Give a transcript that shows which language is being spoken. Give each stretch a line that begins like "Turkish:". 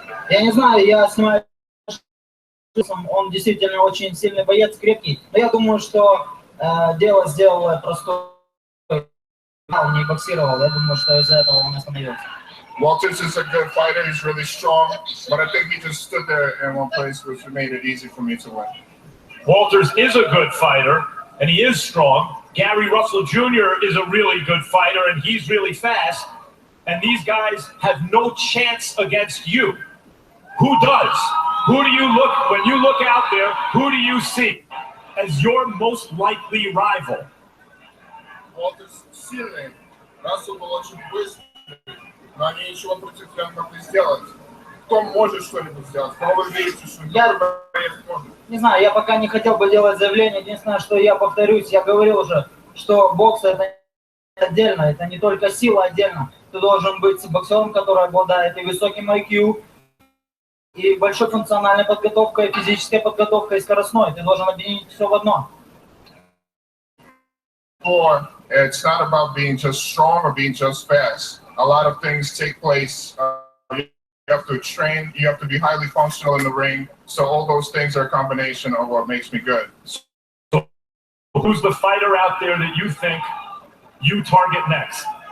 Russian: Я не знаю, я снимаю, он действительно очень сильный боец, крепкий, но я думаю, что дело сделало простое. Он не боксировал, я думаю, что из-за этого он остановился.
English: Walters is a good fighter. He's really strong, but I think he just stood there in one place, which made it easy for me to win. Walters is a good fighter, and he is strong. Gary Russell Jr. is a really good fighter, and he's really fast. And these guys have no chance against you. Who does? Who do you look, when you look out there, who do you see as your most likely rival?
Russian: Walters сильный, Рассел был очень быстрый, но они ничего против тебя не могли сделать. Кто может что-нибудь сделать? Кого вы видите, что не знаю, я пока не хотел бы делать заявление. Единственное, что я повторюсь, я говорил уже, что бокс это отдельно, это не только сила отдельно. Ты должен быть боксером, который обладает и высоким IQ, и большой функциональной подготовкой, физической подготовкой, и скоростной. Ты должен объединить все в одно.
English: It's not about being just strong or being just fast. A lot of things take place. You have to train. You have to be highly functional in the ring. So all those things are a combination of what makes me good. So who's the fighter out there that you think you target next?